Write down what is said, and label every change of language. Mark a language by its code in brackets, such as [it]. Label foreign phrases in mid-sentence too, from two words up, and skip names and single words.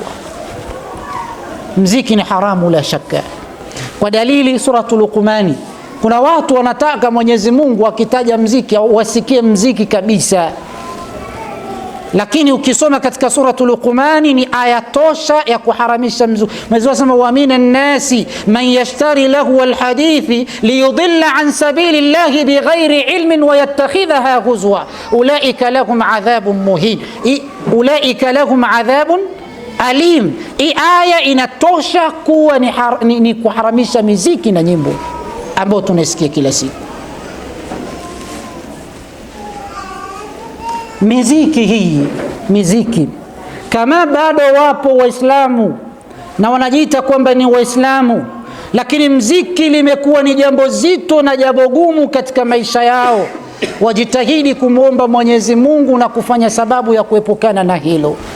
[sw] Mziki ni haramu la shaka, kwa dalili suratul Luqmani. Kuna watu wanataka Mwenyezi Mungu akitaja mziki wasikie mziki kabisa, lakini ukisoma katika suratul Luqmani ni aya tosha ya kuharamisha mziki. Mwenyezi Mungu anasema [ar] ومن الناس من يشتري لهو الحديث ليضل عن سبيل الله بغير علم ويتخذها هزوا أولئك لهم عذاب مهين أولئك لهم عذاب أليم. [sw] Hii aya inatosha kuwa ni kuharamisha miziki na nyimbo ambayo tunasikia kila siku. Miziki kama bado wapo Waislamu na wanajiita kwamba ni Waislamu, lakini mziki limekuwa ni jambo zito na jambo gumu katika maisha yao, wajitahidi kumwomba Mwenyezi Mungu na kufanya sababu ya kuepukana na hilo.